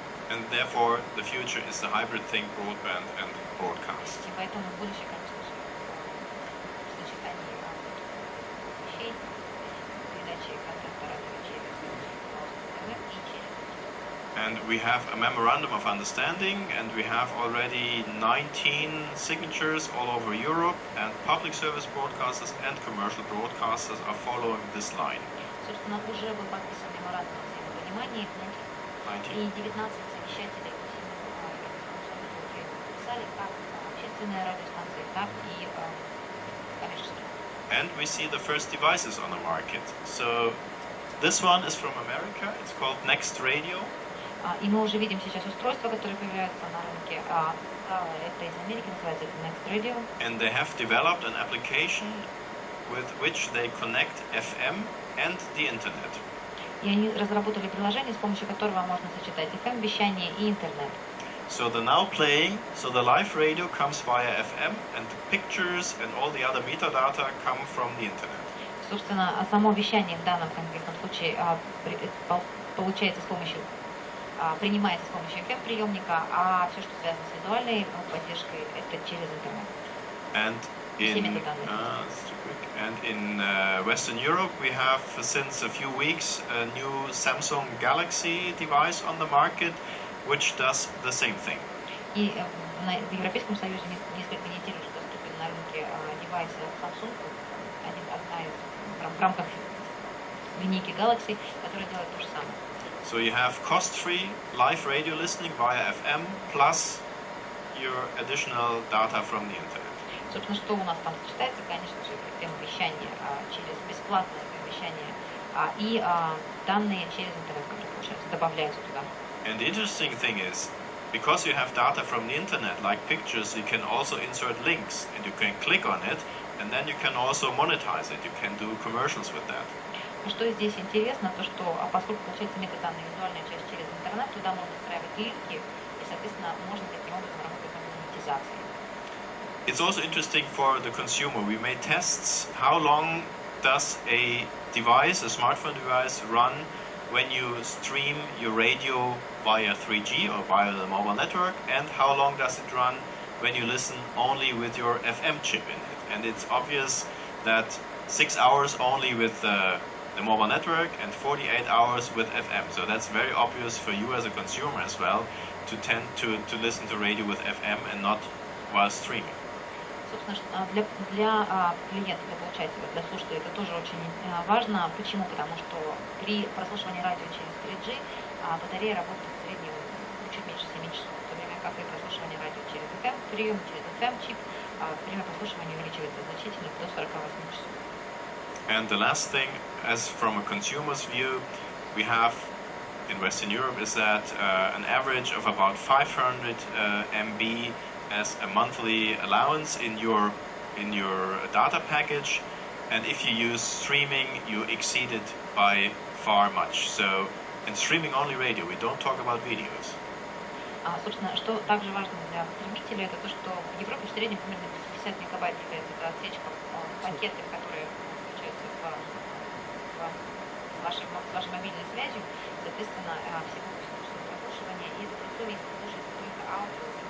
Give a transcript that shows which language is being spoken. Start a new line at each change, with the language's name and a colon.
English: And therefore, the future is the hybrid thing, broadband and broadcast.
Russian: И поэтому будущее, конечно же, в сочетании вещей, передачи контента радио через интернет и через.
English: And we have a memorandum of understanding, and we have already 19 signatures all over Europe, and public service broadcasters and commercial broadcasters are following this line.
Russian: Собственно, уже был подписан меморандум о взаимопонимании, и 19 вещателей по всему Европейскому Союзу подписали как общественные радиостанции, так и коммерческие.
English: And we see the first devices on the market. So this one is from America. It's called Next Radio.
Russian: И мы уже видим сейчас устройства, которые появляются на рынке. Это из Америки, называется Next Radio.
English: And they have developed an application with which they connect FM and the internet.
Russian: И они разработали приложение, с помощью которого можно сочетать FM-вещание и интернет.
English: So the now playing, so the live radio comes via FM, and the pictures and all the other metadata come from the internet.
Russian: Собственно, само вещание в данном конкретном случае получается с помощью, принимается с помощью FM-приемника, а все, что связано с визуальной поддержкой, это через интернет.
English: And in Western Europe, we have since a few weeks a new Samsung Galaxy device on the market, which does the same thing.
Russian: И в Европейском Союзе несколько недель уже доступен на рынке девайс Samsung, одна из в рамках линейки Galaxy, которая делает то же самое.
English: So you have cost-free live radio listening via FM plus your additional data from the internet.
Russian: Собственно, что у нас там сочетается, конечно же, система вещания через бесплатное вещание и данные через интернет, которые, получается, добавляются туда.
English: And the interesting thing is, because you have data from the internet, like pictures, you can also insert links, and you can click on it, and then you can also monetize it. You can do commercials with that.
Russian: Что здесь интересно, то что, поскольку получается метаданные, визуальная часть через интернет, туда можно встраивать линки, и, соответственно, можно таким образом работать над монетизацией.
English: It's also interesting for the consumer. We made tests. How long does a device, a smartphone device, run when you stream your radio via 3G or via the mobile network, and how long does it run when you listen only with your FM chip in it? And it's obvious that 6 hours only with the mobile network and 48 hours with FM. So that's very obvious for you as a consumer as well to tend to listen to radio with FM and not while streaming.
Russian: Собственно, для клиента, для получателя, для слушателя это тоже очень важно. Почему? Потому что при прослушивании радио через 3G батарея работает в среднем чуть меньше 7 часов, в то время как при прослушивании радио через FM, прием через FM-чип, время прослушивания увеличивается значительно до 48 часов.
English: And the last thing, as from a consumer's view, we have in Western Europe is that an average of about 500 MB as a monthly allowance in your data package, and if you use streaming, you exceed it by far much. So in streaming only radio, we don't talk about videos.
Russian: Собственно, что также важно для потребителя, это то, что в Европе в среднем примерно 50 мегабайт является это отсечка пакеты, которые включаются с вашей мобильной связью, соответственно, всего 8 часов прослушивания, и это при условии, если вы слушаете только аудио,